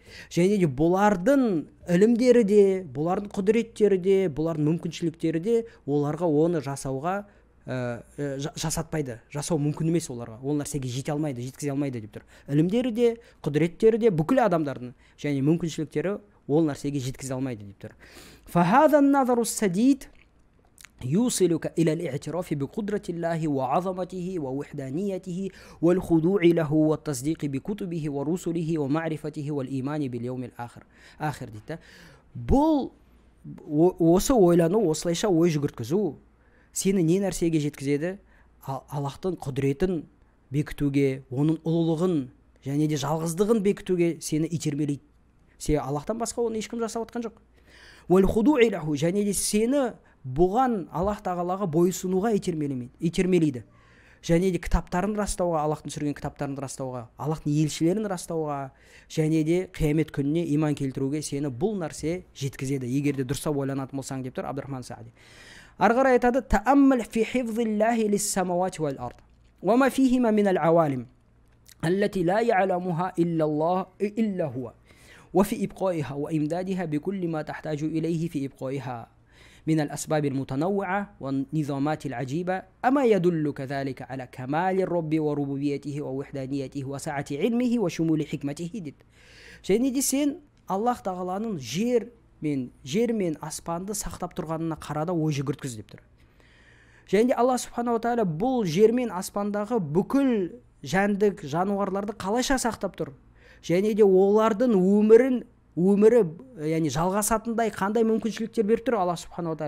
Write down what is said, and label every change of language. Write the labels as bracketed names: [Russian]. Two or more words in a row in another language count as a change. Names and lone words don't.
[Kazakh] Және де бұлардың ілімдері де, бұлардың құдіреттері де, бұлардың мүмкіншіліктері де оларға оны жасауға жасатпайды. Жасау мүмкін емес оларға. Ол нәрсеге жете алмайды, жеткізе алмайды деп тұр. Ілімдері де, құдіреттері де бүкіл адамдардың және мүмкіншіліктері ол нәрсеге жеткізе алмайды деп тұр. [Arabic] فهذا النظر السديد يوصلك إلى الاعتراف بقدرة الله وعظمته ووحدانيته والخضوع له والتصديق بكتبه ورسله ومعرفته والإيمان باليوم الآخر дейді. [Kazakh] Бұл осы ойлану, осылайша ой жүгірткізу сені не нәрсеге жеткізеді? Аллахтың құдіретін бекітуге, оның ұлылығын және де жалғыздығын бекітуге сені итермелейді. Себебі Аллахтан басқа оны ешкім жасап отқан жоқ. Және де сені бұған Аллах тағалаға бойсынуға итермелейді. және де кітаптарын растауға, Аллахтың түсірген кітаптарын растауға, Аллахтың елшілерін растауға, және де қиямет күніне иман келтіруге сені бұл нәрсе жеткізеді, егер де дұрыстап ойланатын болсаң деп тұр Абдурахман Саади. Ары қарай айтады: [Arabic] "تأمل في حفظ الله للسماوات والأرض وما فيهما من العوالم التي لا يعلمها إلا الله إلا هو وفي إبقائها وإمدادها بكل ما تحتاج إليه في إبقائها من الأسباب المتنوعة والنظامات العجيبة أما يدلك ذلك على كمال الرب وربوبيته ووحدانيته وسعة علمه وشمول حكمته دит. [Kazakh] Және де сен Аллах тағаланың жер мен аспанды сақтап тұрғанына қарада ой жүгірткіз деп тұр. Және де Аллах [Arabic] سبحانه وتعالى [Kazakh] бұл жер мен аспандағы бүкіл жәндік жануарларды қалайша сақтап тұр, және де олардың өмірі яғни жалғасатындай қандай мүмкіншіліктер беріп тұр Аллах [Arabic] سبحانه وتعالى.